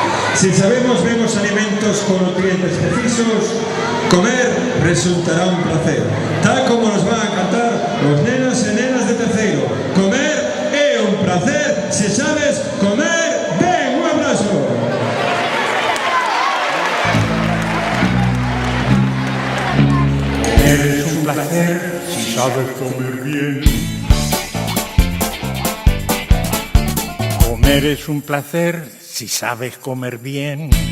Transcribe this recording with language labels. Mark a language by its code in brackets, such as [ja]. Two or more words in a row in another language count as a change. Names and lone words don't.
[es] Si sabemos vemos alimentos con nutrientes precisos, comer resultará un placer. Tal como nos van a cantar los [gl] nenos e nenas de terceiro. Comer é un placer, se sabes comer ben. Un abrazo. [es] Es un placer si sabes comer bien. Comer es un placer si sabes comer bien.